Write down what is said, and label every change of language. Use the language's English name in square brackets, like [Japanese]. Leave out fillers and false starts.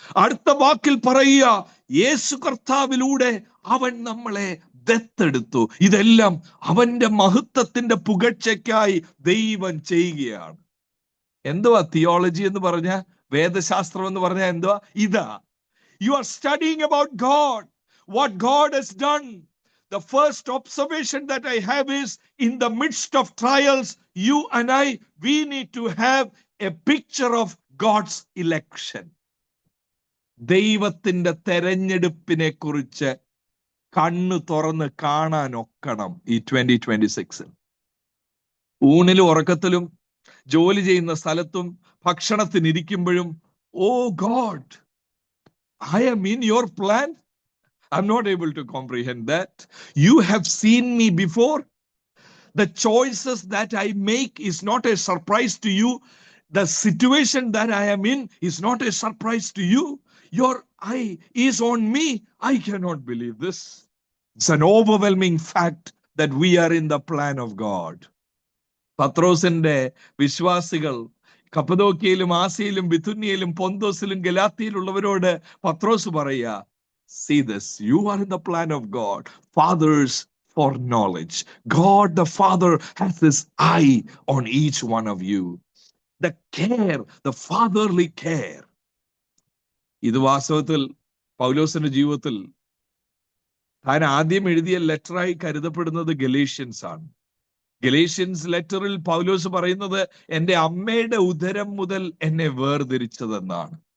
[Malayalam] അടുത്ത വാക്കിൽ പറയുക, യേശു കർത്താവിലൂടെ അവൻ നമ്മളെ ദത്തെടുത്തു. ഇതെല്ലാം അവന്റെ മഹത്വത്തിന്റെ പുകഴ്ചയ്ക്കായി ദൈവം ചെയ്യുകയാണ്. എന്തുവാ തിയോളജി എന്ന് പറഞ്ഞ, വേദശാസ്ത്രം എന്ന് പറഞ്ഞ എന്തുവാ? ഇതാ, [English] You are studying about God, what God has done. The first observation that I have is, in the midst of trials, you and I, we need to have a picture of God's election. [Malayalam] ദൈവത്തിന്റെ തെരഞ്ഞെടുപ്പിനെ കുറിച്ച് കണ്ണു തുറന്ന് കാണാൻ ഒക്കണം ഈ 2026. ഊണിലും ഉറക്കത്തിലും ജോലി ചെയ്യുന്ന സ്ഥലത്തും ഭക്ഷണത്തിനിരിക്കുമ്പോഴും, [English] Oh God, I am in your plan. I'm not able to comprehend that. You have seen me before. The choices that I make is not a surprise to you. The situation that I am in is not a surprise to you. Your eye is on me. I cannot believe this. It's an overwhelming fact that we are in the plan of God. [Malayalam] പത്രോസിന്റെ വിശ്വാസികൾ കപ്പദോക്യയിലും ആസിയയിലും ബിഥുന്യയിലും പൊന്തോസിലും ഗലാത്യയിലുള്ളവരോട് പത്രോസ് പറയുക, [English] see this, you are in the plan of God. Fathers for knowledge. God the Father has his eye on each one of you. The care, the fatherly care. [Malayalam] ഇത് വാസ്തവത്തിൽ പൗലോസിന്റെ ജീവിതത്തിൽ താൻ ആദ്യം എഴുതിയ ലെറ്ററായി കരുതപ്പെടുന്നത് ഗലേഷ്യൻസ് ആണ്. ഗലേഷ്യൻസ് ലെറ്ററിൽ പൗലോസ് പറയുന്നത്, എന്റെ അമ്മയുടെ ഉദരം മുതൽ എന്നെ വേർതിരിച്ചതെന്നാണ്.